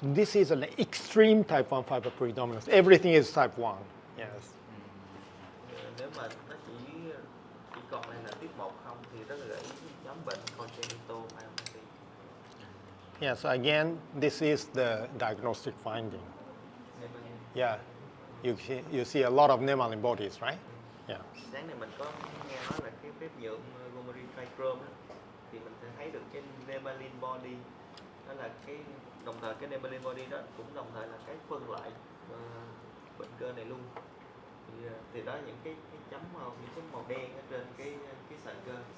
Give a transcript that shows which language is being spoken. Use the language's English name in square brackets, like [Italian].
[English] This is an extreme type 1 fiber predominance. Everything is type 1. Yes. [Vietnamese] Nếu mà nó chỉ còn đây là tiếp 1 không thì rất là dễ nhóm bệnh congenital myopathy. [English] Yeah, so again, this is the diagnostic finding. Yeah, you see a lot of nemaline bodies, right? Yeah. [Vietnamese] Sáng nay mình có nghe nói là cái phép nhượng Gomery trichrome thì mình sẽ thấy được cái nemaline body, đó là cái đồng thời cái nemaline body đó cũng đồng thời là cái phân loại bệnh cơ này luôn. Thì đó những cái chấm màu đen ở trên cái sợi cơ.